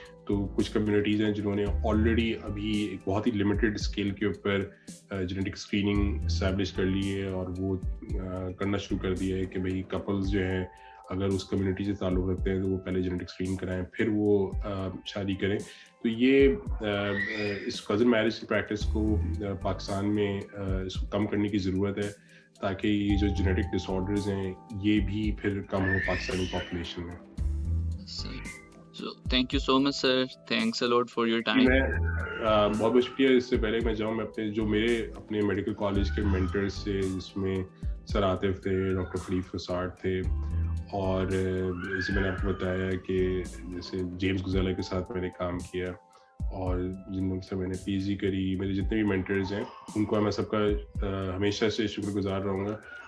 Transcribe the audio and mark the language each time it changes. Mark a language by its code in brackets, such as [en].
[hi] तो कुछ कम्युनिटीज़ हैं जिन्होंने ऑलरेडी अभी एक बहुत ही लिमिटेड स्केल के ऊपर जेनेटिक स्क्रीनिंग इस्टेब्लिश कर ली है और वो करना शुरू कर दिया है कि भाई कपल्स जो हैं अगर उस कम्युनिटी से ताल्लुक़ रखते हैं तो वो पहले जेनेटिक स्क्रीन कराएं फिर वो शादी करें. तो ये इस कज़न मैरिज की प्रैक्टिस को पाकिस्तान में इसको कम करने की ज़रूरत है ताकि ये जो जेनेटिक डिसऑर्डर्स हैं ये भी फिर कम हो पाकिस्तानी पॉपुलेशन में. [en] So thank you so much sir, thanks a lot for your time. [hi] मैं बहुत बहुत शुक्रिया. इससे पहले मैं जाऊँ मैं मेरे अपने मेडिकल कॉलेज के मेंटर्स से जिसमें सर आतिफ थे, डॉक्टर खलीफ फसाड थे और जैसे मैंने आपको बताया कि जैसे जेम्स गुज़ाला के साथ मैंने काम किया और जिन से मैंने पीजी करी, मेरे जितने भी मेंटर्स हैं उनको मैं सबका हमेशा से शुक्रगुजार रहूँगा.